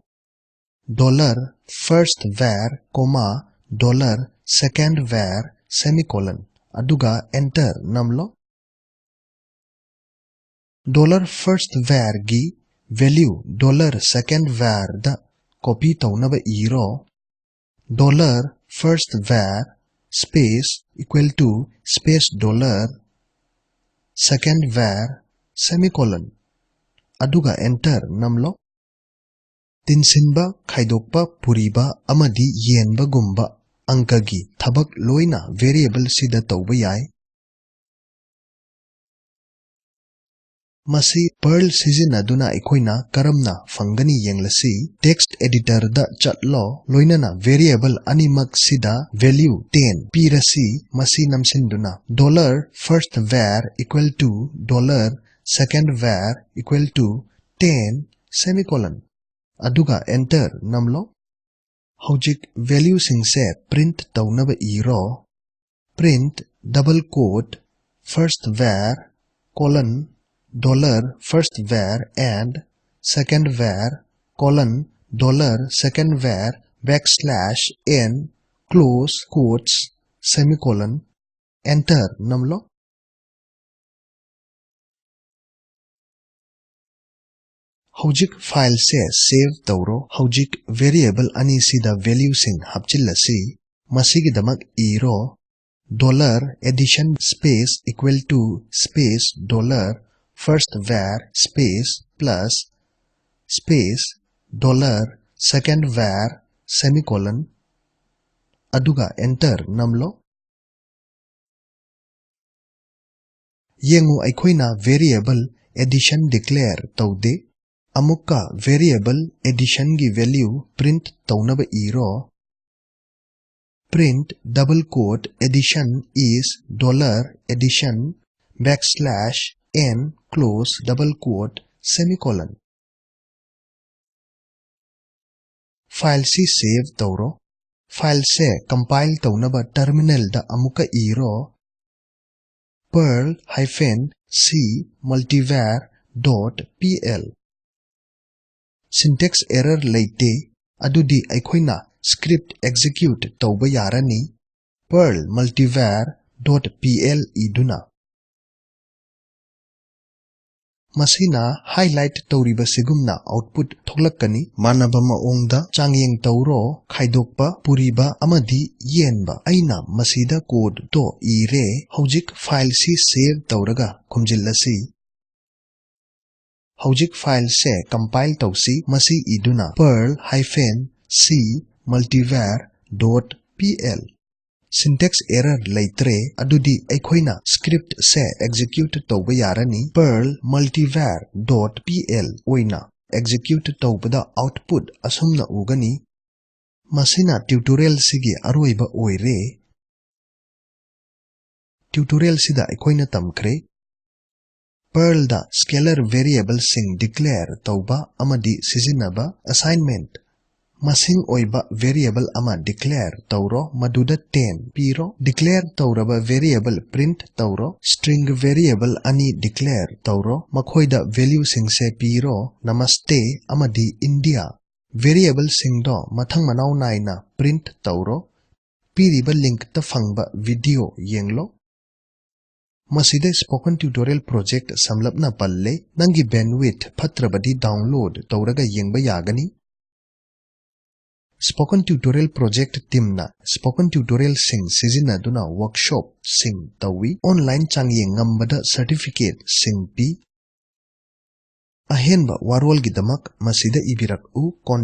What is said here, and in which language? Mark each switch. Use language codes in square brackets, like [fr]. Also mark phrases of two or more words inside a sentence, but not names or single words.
[en] $firstVar, $secondVar, semicolon [mni] aduga enter namlo $firstVar gi value $secondVar da copy taunaba iro [en] $firstVar space equal to space $secondVar semicolon [mni] aduga enter namlo tinsinba khaidokpa puriba amadi yenba gumba angkagi thabak loina variable sida tauba yai masi perl sizinaduna aikoina karamna fangani yenglasi [en] text editor [mni] da chatlo loinana variable animak sida value 10 pirasi masi namsinduna [en] $firstVar equal to $secondVar equal to 10 semicolon [mni] aduga enter namlo hojik value singse print taunaba iro [en] print double quote firstVar $firstVar and secondVar $secondVar \n close quotes semicolon enter namlo [mni] hojik file se save tauro hojik variable ani sida value sing hapchillasi masigidamak iro [en] $addition space equal to space $firstVar space plus space $secondVar semicolon [mni] aduga enter namlo yengu aikoina [en] variable addition [mni] declare taude amukka [en] variable addition [mni] gi value print taunaba iro [en] print double quote addition is $addition \n close double quote semicolon [mni] file si save tauro file se compile taunaba terminal da amukka iro perl-c multivar.pl [en] syntax error [mni] leite adudi aikoina script execute tauba yarani perl multivar.pl iduna masina highlight tauriba sigumna output thoklakkani manaba maongda changyeng tauro khaidokpa puriba amadi yenba aina masida code to ire hojik file si save tauraga khumjillasi hojik file se compile tausi masi iduna perl-c multivar.pl [en] syntax error [mni] leitre adudi aikoina script se execute tauba yarani perl multivar.pl oina execute taubada output asumna ugani masina tutorial sigi aroiba oire tutorial sida aikoina tamkhre perl da [en] scalar variable [mni] sing declare tauba amadi sizinaba assignment masing oiba variable ama declare tauro maduda 10 piro declare tauraba variable print tauro [en] string variable [mni] ani declare tauro makhoida value singse piro namaste amadi india variable singdo mathang manau naina print tauro piriba link ta fangba video yenglo masida [en] spoken tutorial project [mni] samlapna palle nangi bandwidth phatrabadi download tauraga yengba yagani Spoken Tutorial Project Teamna Spoken Tutorial Sing Sizinaduna Workshop Sing Tawi Online Changyeng Ngambada Certificate Sing Pi Ahenba warol gidamak masida ibirak u